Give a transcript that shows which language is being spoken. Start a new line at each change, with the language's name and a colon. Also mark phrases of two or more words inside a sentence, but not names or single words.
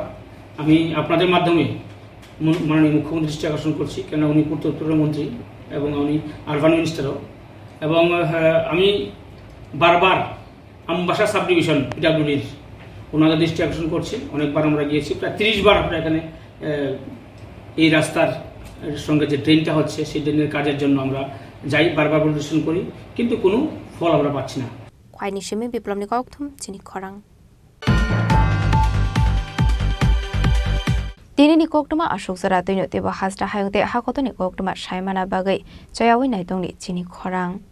Bangla: আমি আপনাদের মাধ্যমে মাননীয় মুখ্যমন্ত্রী দৃষ্টি আকর্ষণ করছি, কেন উনি পূর্ত মন্ত্রী এবং উনি
English: urban minister,
Bangla: এবং আমি বারবার আমবাসা
English: sub division PWD
Bangla: ওনাদের দৃষ্টি আকর্ষণ করছি। অনেকবার আমরা গিয়েছি, প্রায় 30 বার আমরা এখানে এই রাস্তার সঙ্গে যে ড্রেনটা হচ্ছে সেই ড্রেনের কাজের জন্য আমরা যাই, বারবার পরিদর্শন করি, কিন্তু কোনো ফল আমরা পাচ্ছি না।
Kok Borok: Kwainishimi Biplom Nikokthum Chini Khorang Dini Nikoktuma Ashok Zara Dino Deba Hasda Hayongte Hakoto Nikoktuma Shaimana Bagai Jayawi Naidongni Chini Khorang